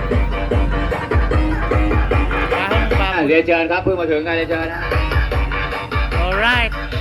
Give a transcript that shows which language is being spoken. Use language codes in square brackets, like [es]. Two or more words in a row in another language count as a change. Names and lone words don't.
[tl] Bahong baboy. [th] เรียนเชิญครับเพิ่งมาถึงกันเรียนเชิญนะ [en] Alright.